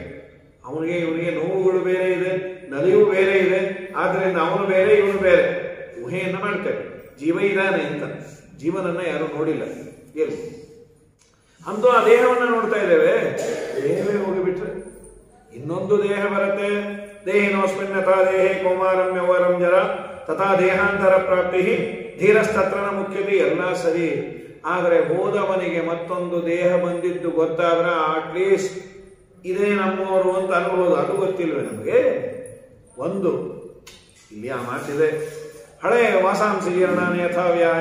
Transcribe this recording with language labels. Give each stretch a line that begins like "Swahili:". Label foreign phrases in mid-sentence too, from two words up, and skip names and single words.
Kannada: ಇವನಿಗೆ ನೋವುಗಳು ಬೇರೆ ಇದೆ, ನಲಿಯೂ ಬೇರೆ ಇದೆ. ಆದ್ರಿಂದ ಅವನು ಬೇರೆ, ಇವನು ಬೇರೆ. ಊಹೆಯನ್ನ ಮಾಡ್ತಾರೆ ಜೀವ ಇದ್ದಾನೆ ಅಂತ. ಜೀವನನ್ನ ಯಾರು ನೋಡಿಲ್ಲ. ಎಲ್ಲಿ ಅಂತೂ ಆ ದೇಹವನ್ನ ನೋಡ್ತಾ ಇದ್ದೇವೆ. ದೇಹವೇ ಹೋಗಿಬಿಟ್ರೆ ಇನ್ನೊಂದು ದೇಹ ಬರುತ್ತೆ.
Sanskrit: ದೇಹಿನೋಸ್ಮಿನ್ ಯಥಾ ದೇಹೇ ಕೌಮಾರಂ ಯೌವನಂ ಜರ ತಥಾ ದೇಹಾಂತರ ಪ್ರಾಪ್ತಿ ಧೀರಸ್ತತ್ರನ ಮುಖ್ಯತೆ.
Kannada: ಎಲ್ಲ ಸರಿ, ಆದರೆ ಹೋದವನಿಗೆ ಮತ್ತೊಂದು ದೇಹ ಬಂದಿದ್ದು ಗೊತ್ತಾದ್ರೆ ಅಟ್ಲೀಸ್ಟ್ ಇದೇ ನಮ್ಮವರು ಅಂತ ಅನ್ಬೋದು. ಅದು ಗೊತ್ತಿಲ್ವೇ ನಮಗೆ? ಒಂದು ಇಲ್ಲಿ ಆ ಮಾತಿದೆ, ಹಳೆ
Sanskrit: ವಾಸಾಂಸಿ ಜೀರ್ಣಾನಿ ಯಥಾವ್ಯಾಯ.